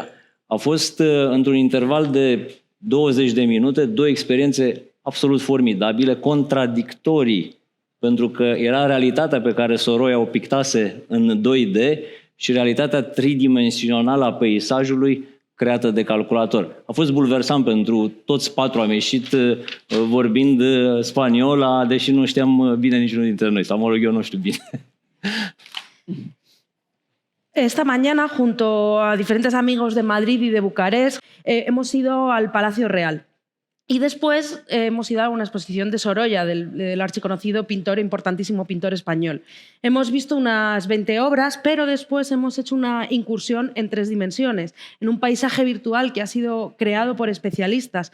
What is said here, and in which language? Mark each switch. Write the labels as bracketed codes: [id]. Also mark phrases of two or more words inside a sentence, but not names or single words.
[ro] A fost într-un interval de 20 de minute, două experiențe absolut formidabile, contradictorii, pentru că era realitatea pe care Sorolla o pictase în 2D și realitatea tridimensională a peisajului creată de calculator. A fost bulversant pentru toți patru, am ieșit vorbind spaniola, deși nu știam bine niciunul dintre noi, sau mă rog, eu nu știu bine. [es] Esta mañana, junto a diferentes amigos de Madrid y de Bucarest, hemos ido al Palacio Real. Y después hemos ido a una exposición de Sorolla, del archiconocido pintor, importantísimo pintor español. Hemos visto unas 20 obras, pero después hemos hecho una incursión en 3 dimensiones, en un paisaje virtual que ha sido creado por especialistas.